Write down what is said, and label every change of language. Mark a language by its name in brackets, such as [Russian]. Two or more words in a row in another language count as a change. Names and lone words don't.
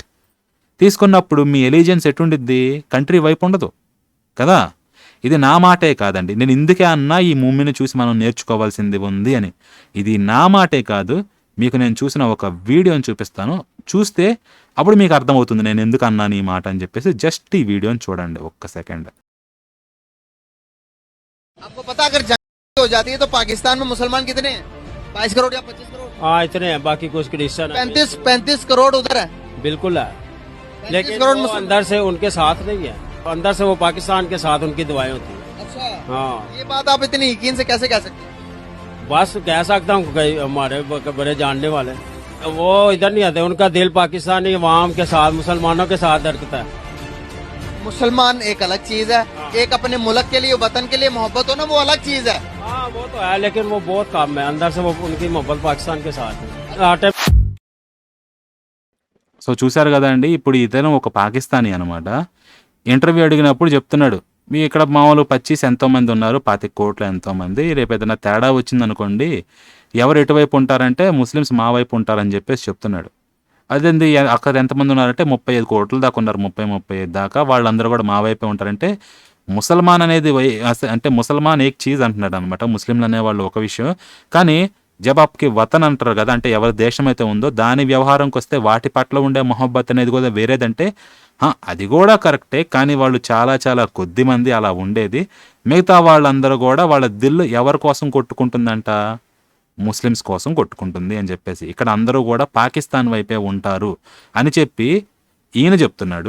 [Telugu] తీసుకున్నప్పుడు మీ ఎలిజెన్స్ ఎటుండిద్ది? కంట్రీ వైపు ఉండదు కదా. ఇది నా మాటే కాదండి, నేను ఇందుకే అన్నా ఈ మూవీని చూసి మనం నేర్చుకోవాల్సింది ఉంది అని. ఇది నా మాటే కాదు, మీకు నేను చూసిన ఒక వీడియోని చూపిస్తాను, చూస్తే అప్పుడు మీకు అర్థమవుతుంది నేను ఎందుకు అన్నాను ఈ మాట అని చెప్పేసి. జస్ట్ ఈ వీడియోని చూడండి ఒక్క సెకండ్. [Hindi] आपको पता अगर जंग हो जाती है तो पाकिस्तान में मुसलमान कितने हैं? 22 करोड़ या 25 करोड़? हाँ इतने हैं, बाकी कुछ क्रिश्चियन 35 करोड़ उधर है। बिल्कुल है, 35 लेकिन करोड़ वो मुसलमान। अंदर से उनके साथ नहीं है, अंदर से वो पाकिस्तान के साथ उनकी दुआएं होती हैं। अच्छा, हाँ ये बात आप इतनी यकीन से कैसे कह सकते हैं? बस कह सकता हूँ, कई हमारे बड़े जानने वाले, वो इधर नहीं आते, उनका दिल पाकिस्तानी अवाम के साथ, मुसलमानों के साथ धड़कता है। मुसलमान एक अलग चीज है एक अपने मुल्क के लिए वतन के लिए मोहब्बत हो ना, वो अलग चीज है। हाँ वो तो है, लेकिन वो बहुत कम है, अंदर से वो उनकी मोहब्बत पाकिस्तान के साथ है। [Telugu] సో చూసారు కదండి. ఇప్పుడు ఇతను ఒక పాకిస్తానీ అనమాట. ఇంటర్వ్యూ అడిగినప్పుడు చెప్తున్నాడు. మీ ఇక్కడ మామూలు పచ్చీస్ ఎంతోమంది ఉన్నారు. 25 కోట్ల ఎంతోమంది. రేపు ఏదైనా తేడా వచ్చిందనుకోండి, ఎవరు ఎటువైపు ఉంటారంటే ముస్లిమ్స్ మా వైపు ఉంటారని చెప్పేసి చెప్తున్నాడు. అదేంది అక్కడ ఎంతమంది ఉన్నారంటే 35 కోట్ల దాకా ఉన్నారు. 35 దాకా వాళ్ళందరూ కూడా మా వైపే ఉంటారంటే ముసల్మాన్ అనేది అంటే [Hindi] मुसलमान एक चीज़ [Telugu] అంటున్నాడు అనమాట. ముస్లింలు అనేవాళ్ళు ఒక విషయం. కానీ జబాబ్కి వతన్ అంటారు కదా, అంటే ఎవరి దేశం అయితే ఉందో దాని వ్యవహారంకి వస్తే వాటి పట్ల ఉండే మొహబ్బత్ అనేది కూడా వేరేదంటే అది కూడా కరెక్టే. కానీ వాళ్ళు చాలా చాలా కొద్ది మంది అలా ఉండేది. మిగతా వాళ్ళందరూ కూడా వాళ్ళ దిల్లు ఎవరి కోసం కొట్టుకుంటుందంట, ముస్లిమ్స్ కోసం కొట్టుకుంటుంది అని చెప్పేసి ఇక్కడ అందరూ కూడా పాకిస్తాన్ వైపే ఉంటారు అని చెప్పి ఈయన చెప్తున్నాడు.